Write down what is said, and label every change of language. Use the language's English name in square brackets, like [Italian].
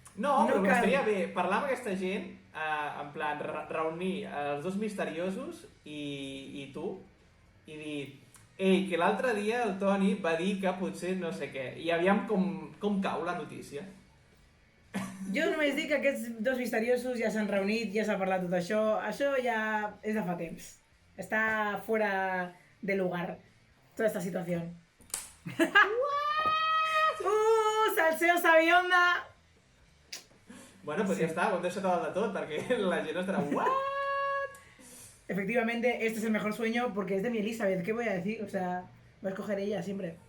[Catalan] No, però estaria bé parlar amb aquesta gent, en plan, reunir els dos misteriosos i tu, i dir, ei, que l'altre dia el Toni va dir que potser no sé què, i aviam com cau la notícia. Jo només dic que aquests dos misteriosos ja s'han reunit, ja s'ha parlat tot això. Això ja és de fa temps. [Spanish] Està fuera de lugar, toda esta situación. Salseo sabionda! [Catalan] Bueno, pues ja està, ho hem deixat a dalt de tot, perquè la gent estarà, what? [Spanish] Efectivamente, este es el mejor sueño porque es de mi Elizabeth. ¿Qué voy a decir? O sea, va a escoger ella siempre.